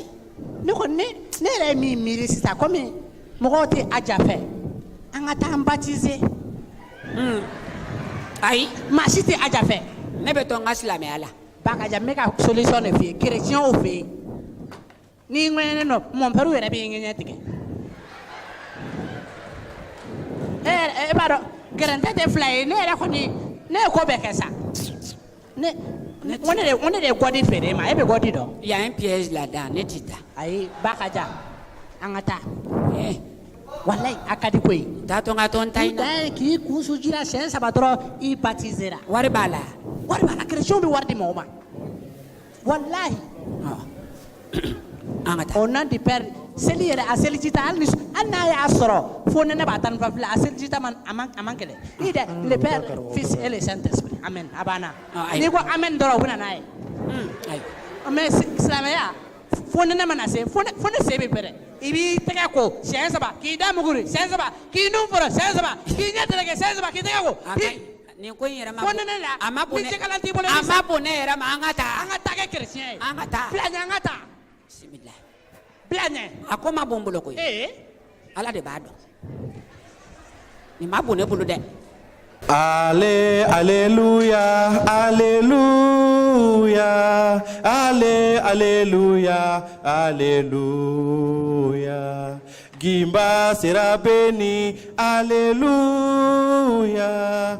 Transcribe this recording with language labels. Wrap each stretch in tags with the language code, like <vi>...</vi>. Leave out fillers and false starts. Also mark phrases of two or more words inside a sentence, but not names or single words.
<bm>ne kɔni ne yɛrɛ ye min miiri sisan komi mɔgɔw tɛ a jafɛ an ka taa an baptiser ayi maa si tɛ a jafɛ ne bɛ to n ka silamɛya la Bakaja n bɛ ka solution de f'i ye chrétienw fɛ yen n'i ŋɛɲɛnen don</bm> <fr>mon père</fr> <bm>yɛrɛ b'i ŋɛɲɛ tigɛ e b'a dɔn gɛrɛntɛ tɛ fila ye ne yɛrɛ kɔni ne ye ko bɛɛ kɛ sa ne de ye gɔdi feere ma e bɛ gɔdi dɔn</bm> <fr>il y a un piège là-dedans ne tɛ taa</fr> <bm>ayi Bakaja an ka taa walayi a ka di ko ye taa to n ka to n ta in na k'i kun su jira siɲɛ 3 dɔrɔn i baptisera wari b'a la chrétienw bɛ wari di mɔgɔ ma walayi an ka taa</bm> <fr>au nom du père</fr> <bm>seli yɛrɛ a seliji ta hali n'a y'a sɔrɔ fo nɛnɛ b'a tan ni fila a seliji ta a man kɛlɛ i dɛ</bm> <fr>le père fils et le saint esprit amen</fr> <bm>a banna n'i ko amen dɔrɔn u bɛ na n'a ye mais silamɛya fo nɛnɛ mana se fo ne se bɛ pɛrɛ i b'i tɛgɛ ko siɲɛ 3 k'i da muguri siɲɛ 3 k'i nun fɔlɔ siɲɛ 3 k'i ɲɛ tɛrɛkɛ siɲɛ 3 k'i tɛgɛ ko nin ko in yɛrɛ ma fo nɛnɛ la a ma bon ni jɛkalan t'i bolo a ma bon ne yɛrɛ ma an ka taa kɛ chrétien ye an ka taa bila ɲɛ an ka taa bisimila bila ɲɛ a ko ma bon n bolo koyi ala de b'a dɔn nin ma bon ne bolo dɛ</bm> <fr>Alléluia, Alléluia, Alléluia, Alléluia.</fr> <bm>Gimba sera béni, Alléluia.</bm>